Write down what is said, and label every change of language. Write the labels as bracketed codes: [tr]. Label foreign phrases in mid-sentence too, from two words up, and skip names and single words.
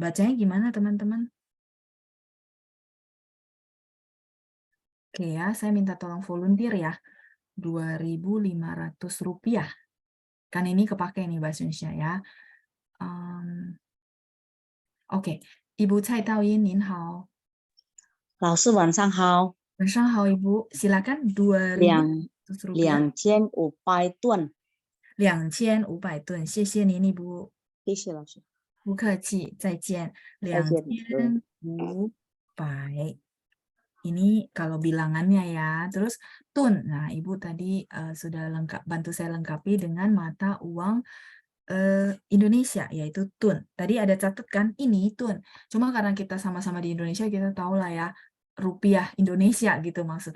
[id] Bacanya gimana teman-teman? Oke ya, saya minta tolong volunteer ya. 2.500 rupiah. Kan ini kepake nih bahasa Indonesia ya. Oke, Ibu Cai Taoyin, [zh] 您好. 老师晚上好，晚上好, [id] Ibu. Silakan 2.500 rupiah. [zh] 2500 吨， 2500吨. 谢谢您, Ibu. 谢谢老师，不客气，再见。再见。 [id] 2500. Ini kalau bilangannya ya. Terus tun. Nah, Ibu tadi sudah bantu saya lengkapi dengan mata uang Indonesia, yaitu tun. Tadi ada catat kan, ini tun. Cuma karena kita sama-sama di Indonesia, kita tahu lah ya, rupiah Indonesia gitu maksudnya.